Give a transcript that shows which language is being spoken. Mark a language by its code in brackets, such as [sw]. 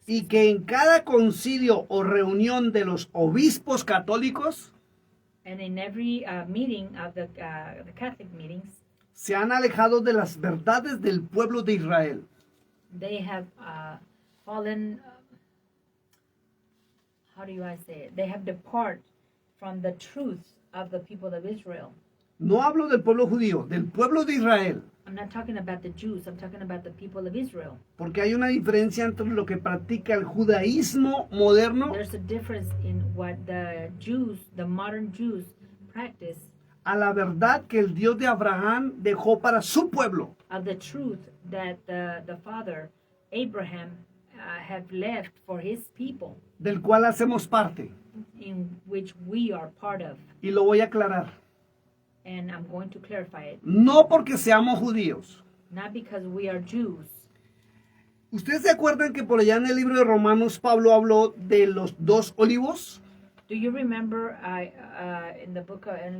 [es] y que en cada concilio o reunión de los obispos católicos [en] And in every meeting of the Catholic meetings, [es] se han alejado de las verdades del pueblo de Israel. [en] they have fallen, how do I say it? They have departed from the truth of the people of Israel. [es] No hablo del pueblo judío, del pueblo de Israel, [en] I'm not talking about the Jews, I'm talking about the people of Israel. [es] porque hay una diferencia entre lo que practica el judaísmo moderno [en] There's a difference in what the Jews, the modern Jews, practice [es] a la verdad que el Dios de Abraham dejó para su pueblo. [en] of the truth that the father Abraham have left for his people, [es] del cual hacemos parte. [en] in which we are part of. [es] Y lo voy a aclarar. [en] And I'm going to clarify it. [es] No porque seamos judíos. [en] Not because we are Jews. [es] ¿Ustedes se acuerdan que por allá en el libro de Romanos Pablo habló de los 2 olivos? [en] Do you remember in the book of, in